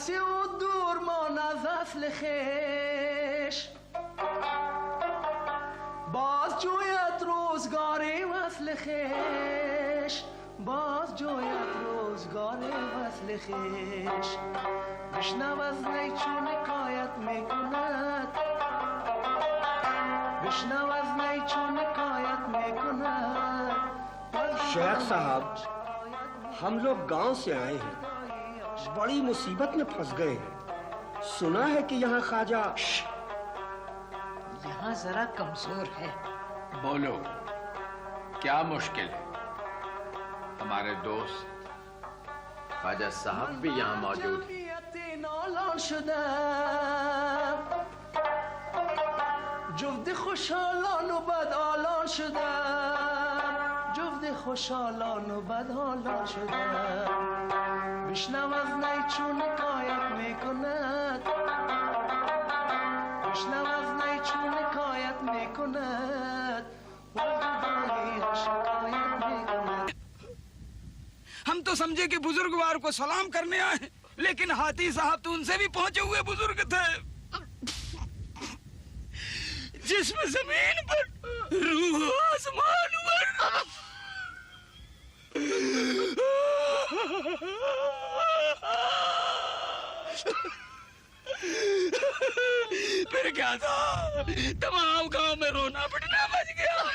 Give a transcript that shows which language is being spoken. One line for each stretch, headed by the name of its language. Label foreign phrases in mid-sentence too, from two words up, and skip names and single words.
Persian: زود دور مان از اصل خویش باز جوید روزگار وصل خویش باز جوید روزگار وصل خویش بشنو از نی چون حکایت میکند بشنو از نی چون حکایت میکند
Hindi: शेख साहब, हम लोग गांव से आए हैं, बड़ी मुसीबत में फंस गए हैं। सुना है कि यहाँ ख्वाजा यहाँ जरा कमजोर है। बोलो, क्या मुश्किल है? हमारे दोस्त ख्वाजा साहब भी यहाँ मौजूद हैं।
Persian: جفت خوشحالان و بدحالان شدم جفت خوشحالان و بدحالان شدم بشنو از نی چون حکایت میکند بشنو از نی چون حکایت میکند و جداییش شکایت میکند
Hindi: हम तो समझे कि बुजुर्गवार को सलाम करने आए, लेकिन हाथी साहब तो उनसे भी पहुंचे हुए बुजुर्ग थे, जिसमें जमीन पर रूह आसमान पर। फिर क्या था, तमाम गांव में रोना पिटना बच गया।